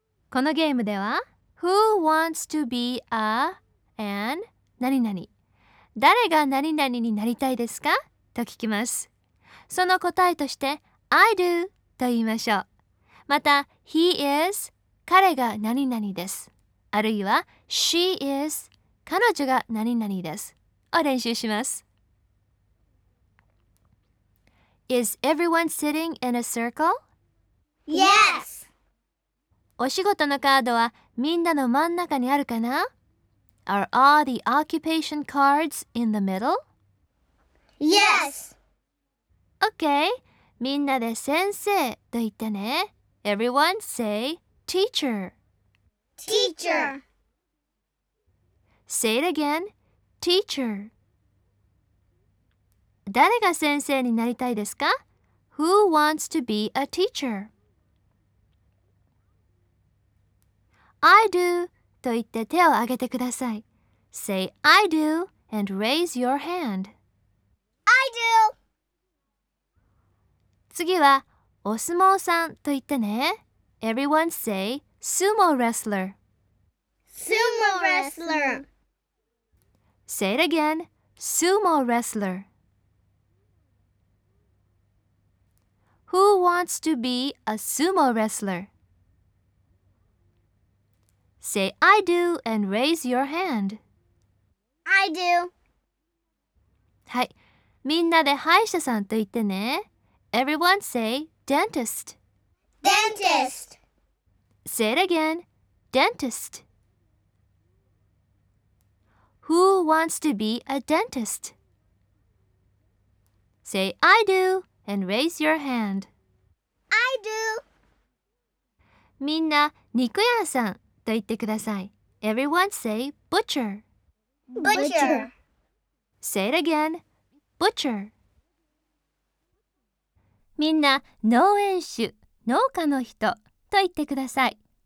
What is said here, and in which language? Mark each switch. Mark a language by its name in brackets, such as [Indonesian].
[Japanese] このゲームでは [English] Who wants to be a an [Japanese] 何々、誰が何々になりたいですかと聞きます。その答えとして [English] I do [Japanese] と言いましょう。また [English] He is、 [Japanese] 彼が何々です。あるいは [English] She is、 [Japanese] 彼女が何々です。を練習します。 [English] Is everyone sitting in a circle? Yes! [Japanese] お仕事のカードはみんなの真ん中にあるかな? [English] Are all the occupation cards in the middle? Yes! [Japanese] Okay, みんなで先生と言ってね。 [English] Everyone say teacher. Teacher! Say it again, teacher. [Japanese] 誰が先生になりたいですか? [English] Who wants to be a teacher? I do [Japanese] と言って手を挙げてください。 [English] Say I do and raise your hand. I do! [Japanese] 次はお相撲さんと言ってね。 [English] Everyone say sumo wrestler. Sumo wrestler! Say it again, sumo wrestler. Who wants to be a sumo wrestler? Say I do and raise your hand. I do. [Japanese] はい、みんなで歯医者さんと言ってね。 [English] Everyone say dentist. Dentist. Say it again. Dentist. Who wants to be a dentist? Say I do and raise your hand. I do. [Japanese] みんな肉屋さんと言ってください。 [English] Everyone say butcher. Butcher. Say it again. Butcher. [Japanese] みんな農園主、農家の人と言ってください。